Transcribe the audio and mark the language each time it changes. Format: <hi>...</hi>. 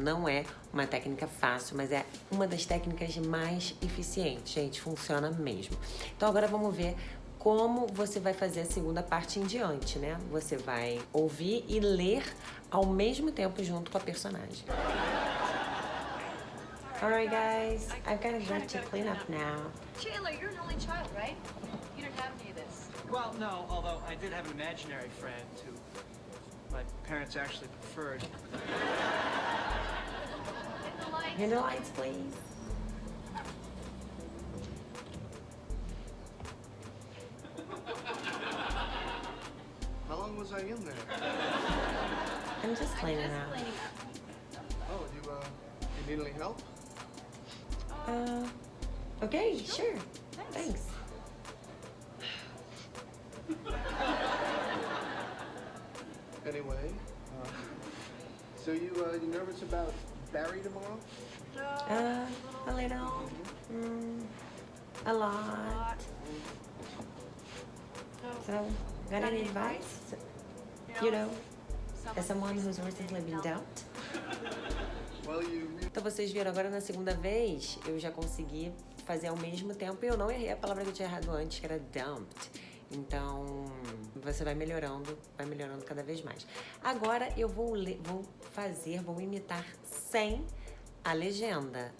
<pt>Não é uma técnica fácil, mas é uma das técnicas mais eficientes, gente. Funciona mesmo. Então, agora vamos ver como você vai fazer a segunda parte em diante, né? Você vai ouvir e ler ao mesmo tempo junto com a personagem.</pt> <en>Alright, guys, I've got to go to clean up now. Chandler, you're an only child, right? You didn't have any of this. Well, no, although I did have an imaginary friend who my parents actually preferred. Hit the lights. Hit the lights, please. How long was I in there? I'm just I'm cleaning just out. cleaning up. Oh, you need any help? Okay, sure. Thanks. Thanks. Anyway, so you nervous about Barry tomorrow? No, A little, a lot. So, got any advice? You know, as someone who's recently been dumped? Well, you.</en> <pt>Então vocês viram, agora na segunda vez eu já consegui fazer ao mesmo tempo e eu não errei a palavra que eu tinha errado antes, que era dumped. Então você vai melhorando cada vez mais. Agora eu vou imitar sem a legenda.</pt>